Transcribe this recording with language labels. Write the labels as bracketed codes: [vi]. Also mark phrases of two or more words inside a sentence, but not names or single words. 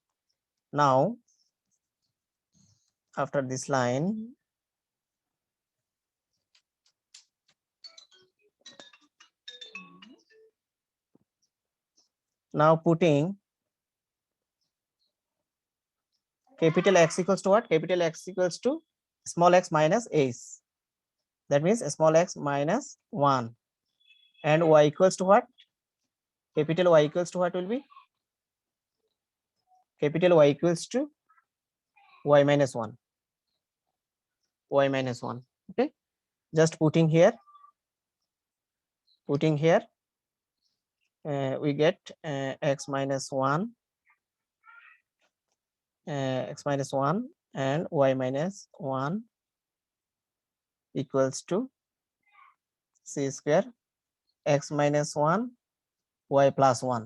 [en] Now after this line, now putting capital X equals to what? Capital X equals to small x minus s. That means small x minus 1, and y equals to what? Capital Y equals to what will be? Capital Y equals to y minus 1. Y minus 1. Okay, just putting here, we get x minus 1, x minus 1 and y minus 1 equals to c square, x minus 1 y plus 1.